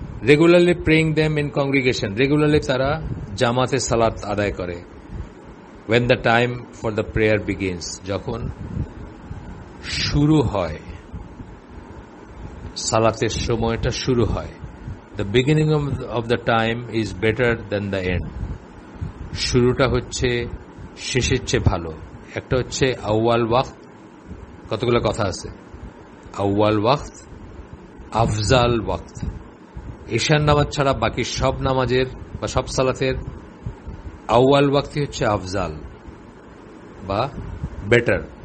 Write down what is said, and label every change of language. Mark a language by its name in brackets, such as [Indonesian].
[English] regularly praying them in congregation, regularly [Bangla] তারা জামাতে সালাত আদায় করে। [English] when the time for the prayer begins, [Bangla] যখন শুরু হয়, সালাতের সময়টা শুরু হয়। [English] the beginning of the time is better than the end, [Bangla] শুরুটা হচ্ছে শেষের চেয়ে ভালো। একটা হচ্ছে আউয়াল ওয়াক্ত, কতগুলো কথা আছে, আউয়াল ওয়াক্ত, আফজাল ওয়াক্ত। ঈশার নামাজ ছাড়া বাকি সব নামাজের বা সব সালাতের আউয়াল ওয়াক্তি হচ্ছে আফজাল বা বেটার।